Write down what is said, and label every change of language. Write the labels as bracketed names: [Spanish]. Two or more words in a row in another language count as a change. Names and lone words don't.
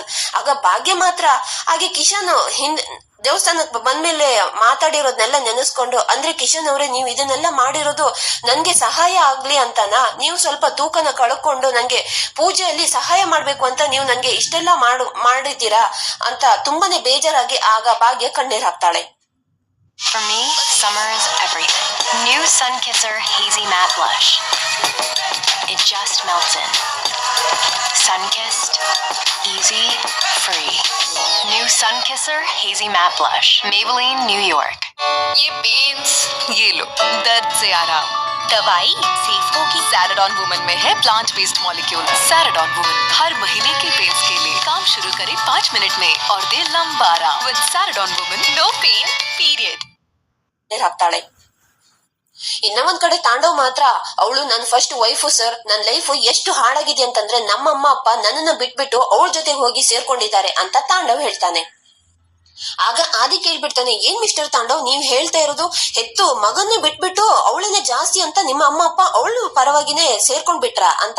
[Kannada] ಆಗ ಭಾಗ್ಯ ಮಾತ್ರ ಹಾಗೆ ಕಿಶನ್ ದೇವಸ್ಥಾನಕ್ಕೆ ಬಂದ್ಮೇಲೆ ಮಾತಾಡಿರೋದ್ನೆಲ್ಲ ನೆನೆಸ್ಕೊಂಡು, ಅಂದ್ರೆ ಕಿಶನ್ ಅವ್ರೆ ನೀವು ಇದನ್ನೆಲ್ಲ ಮಾಡಿರೋದು ನನ್ಗೆ ಸಹಾಯ ಆಗ್ಲಿ ಅಂತನಾ, ನೀವು ಸ್ವಲ್ಪ ತೂಕನ ಕಳ್ಕೊಂಡು ನಂಗೆ ಪೂಜೆಯಲ್ಲಿ ಸಹಾಯ ಮಾಡ್ಬೇಕು ಅಂತ ನೀವು ನಂಗೆ ಇಷ್ಟೆಲ್ಲ ಮಾಡಿದ್ದೀರಾ ಅಂತ ತುಂಬಾನೇ ಬೇಜಾರಾಗಿ ಆಗ ಭಾಗ್ಯ ಕಣ್ಣೀರ್ ಹಾಕ್ತಾಳೆ. [English] For me, summer is everything. New Sunkisser Hazy Matte Blush. It just melts in. Sun-kissed, easy, free. New Sunkisser Hazy Matte Blush. Maybelline, New York. [Hindi] ये पेन्स ये लो, दर्द से आराम। दवाई सेफ होगी। सैराडॉन वुमन में है [English] plant based molecule. [Hindi] सैराडॉन वुमन हर महीने के पेन्स के लिए काम शुरू करे 5 मिनट में और दे लंबा आराम। [English] with Saridon Woman no pain period. [Kannada] ಹಾಕ್ತಾಳೆ. ಇನ್ನ ಒಂದ್ ಕಡೆ ತಾಂಡವ್ ಮಾತ್ರ, ಅವಳು ನನ್ [English] first wife [Kannada] ಸರ್, ನನ್ ಲೈಫ್ ಎಷ್ಟು ಹಾಳಾಗಿದೆ ಅಂತಂದ್ರೆ ನಮ್ಮ ಅಮ್ಮ ಅಪ್ಪ ನನ್ನನ್ನ ಬಿಟ್ಬಿಟ್ಟು ಅವಳ ಜೊತೆ ಹೋಗಿ ಸೇರ್ಕೊಂಡಿದ್ದಾರೆ ಅಂತ ತಾಂಡವ್ ಹೇಳ್ತಾನೆ. ಆಗ ಆದಿ ಕೇಳ್ಬಿಡ್ತಾನೆ, ಏನ್ ಮಿಸ್ಟರ್ ತಾಂಡವ್ ನೀವ್ ಹೇಳ್ತಾ ಇರೋದು, ಹೆತ್ತು ಮಗನ್ನೇ ಬಿಟ್ಬಿಟ್ಟು ಅವಳನ್ನೇ ಜಾಸ್ತಿ ಅಂತ ನಿಮ್ಮ ಅಮ್ಮ ಅಪ್ಪ ಅವಳು ಪರವಾಗಿನೇ ಸೇರ್ಕೊಂಡ್ ಬಿಟ್ರ ಅಂತ.